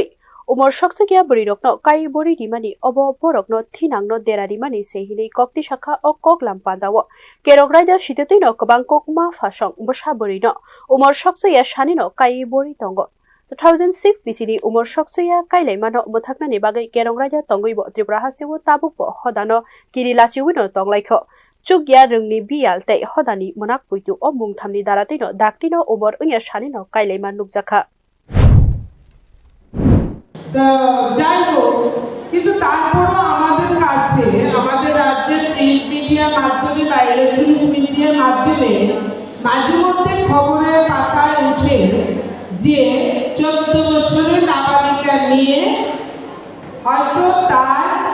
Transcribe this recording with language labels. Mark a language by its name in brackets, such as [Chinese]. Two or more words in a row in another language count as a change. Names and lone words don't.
[Kok Borok] Umor Shoksuya Burirokno Kai Bori Dimani Obo Borokno Tinangno Derarimani Sehini Kokti Shaka o Koklam Pandawo Kerok Raja Shitino Kabangkok Ma Fashong Bushaburino Umor Shoksuya Shanino Kai Bori Tongo 2006 BCD umur shoksuya kailai mano muthaknani bagai kerong raja tonggoibo Tripura hastiwo tabukbo hodano kirilachiwino tonglaikho chugya rungni bial tei hodani monak puitu o mungthamni daratino daktino umur unya shanino kailai man nukjakha [Bangla] তো যাই হোক কিন্তু তারপরও আমাদের কাছে আমাদের রাজ্যের [English] print media [Bangla] মাধ্যমে বা [English] electronics media [Bangla] মাধ্যমে মাঝে মধ্যে খবরের পাতায় উঠে যে 14 বছরের নাবালিকা নিয়ে হয়তো তার